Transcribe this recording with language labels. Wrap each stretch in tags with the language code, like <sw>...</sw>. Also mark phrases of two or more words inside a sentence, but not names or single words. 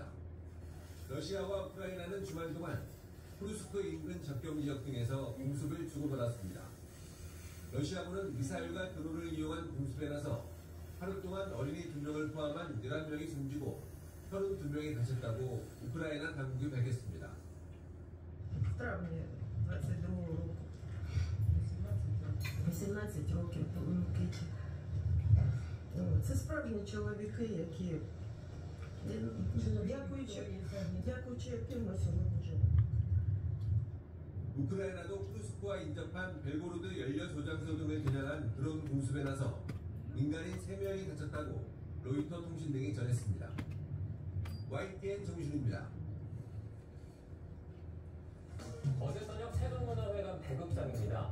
<ko>러시아와 우크라이나는 주말 동안 쿠르스크 인근 접경 지역 등에서 공습을 주고받았습니다. 러시아군은 미사일과 드론을 이용한 공습에 나서 하루 동안 어린이 2명을 포함한 11명이 숨지고 32명이 다쳤다고 우크라이나 당국이 밝혔습니다.</ko> <uk>В травні 22 року 18 років Микиті. Це справжні чоловіки, які дякуючи яким ми сьогодні живемо.</uk> <ko>우크라이나도 쿠르스크와 인접한 벨고로드 연료 조장소 등을 겨냥한 드론 공습에 나서 민간인 3명이 다쳤다고 로이터 통신 등이 전했습니다. YTN 정신입니다. 어제 저녁 세종문화회관 배극장입니다.</ko>